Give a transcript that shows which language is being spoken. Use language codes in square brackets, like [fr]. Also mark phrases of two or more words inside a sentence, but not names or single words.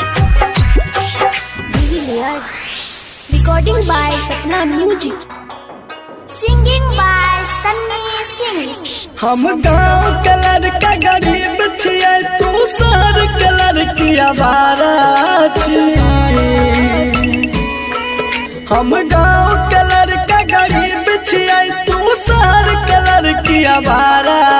[en] Recording by Sapna Music. Singing by Sunny Singh. [mai] हम गाँव के लड़का गरीब छियै तू शहर के लड़की आवारा छियै हम गाँव के लड़का गरीब छियै तू शहर के लड़की आवारा